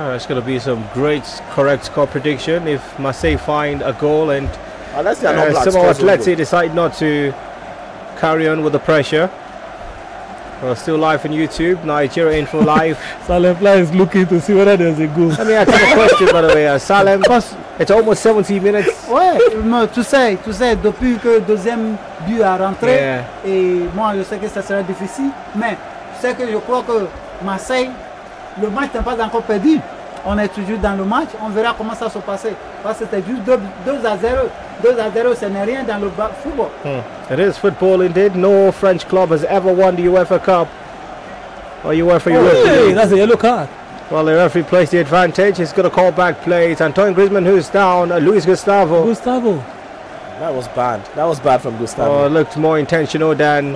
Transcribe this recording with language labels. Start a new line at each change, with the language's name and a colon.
English: It's going to be some great, correct score prediction if Marseille find a goal and somehow Atleti decide not to carry on with the pressure. We're still live on YouTube, Nigeria Info Live. Salem Fly is looking to see whether there's a goal. Let me ask you a question, by the way. Salem, it's almost 70 minutes.
French: Ouais, tu sais, depuis que le deuxième but a rentré, et moi je sais que ça sera difficile, mais c'est que je crois que Marseille, le match n'est pas encore perdu. On est toujours dans le match, on verra comment ça se passer. Parce que c'était juste 2-0. 2-0, ce n'est rien dans le football.
English: It is football indeed. No French club has ever won the UEFA Cup or UEFA Europa. Hey, that's a yellow card. Well, the referee plays the advantage. He's going to call back play. It's Antoine Griezmann who's down. Luis Gustavo. That was bad. That was bad from Gustavo. Oh, it looked more intentional than...